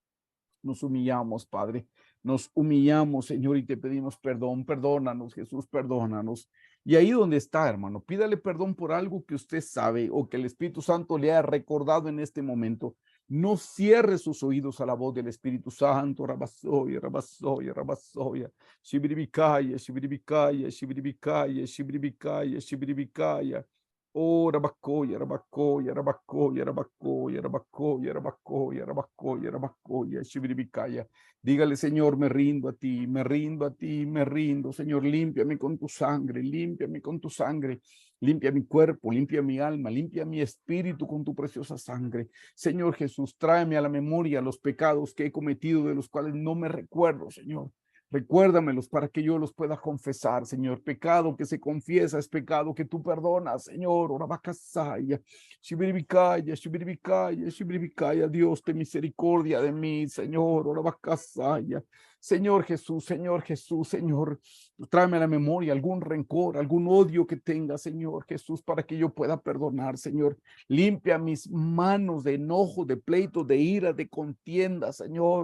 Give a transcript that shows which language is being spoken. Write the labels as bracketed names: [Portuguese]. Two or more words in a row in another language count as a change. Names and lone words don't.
[Spanish] Nos humillamos, Padre. Nos humillamos, Señor, y te pedimos perdón. Perdónanos, Jesús, perdónanos. Y ahí donde está, hermano, pídale perdón por algo que usted sabe o que el Espíritu Santo le ha recordado en este momento. No cierre sus oídos a la voz del Espíritu Santo. Rabasoya, rabasoya, rabasoya. Shibiribikaya, shibiribikaya, shibiribikaya, shibiribikaya, shibiribikaya. Oh, rabacoya, rabacoya, rabacoya, rabacoya, rabacoya, rabacoya, rabacoya, rabacoya, shibiribicaya. Dígale, Señor, me rindo a ti, me rindo a ti, me rindo. Señor, límpiame con tu sangre, límpiame con tu sangre. Limpia mi cuerpo, limpia mi alma, limpia mi espíritu con tu preciosa sangre. Señor Jesús, tráeme a la memoria los pecados que he cometido, de los cuales no me recuerdo, Señor. Recuérdamelos para que yo los pueda confesar, Señor. Pecado que se confiesa es pecado que tú perdonas, Señor. Orabacasaya, shibiribicaya, shibiribicaya, shibiribicaya. Dios, ten misericordia de mí, Señor. Orabacasaya. Señor Jesús, Señor Jesús, Señor. Tráeme a la memoria algún rencor, algún odio que tenga, Señor Jesús, para que yo pueda perdonar, Señor. Limpia mis manos de enojo, de pleito, de ira, de contienda, Señor.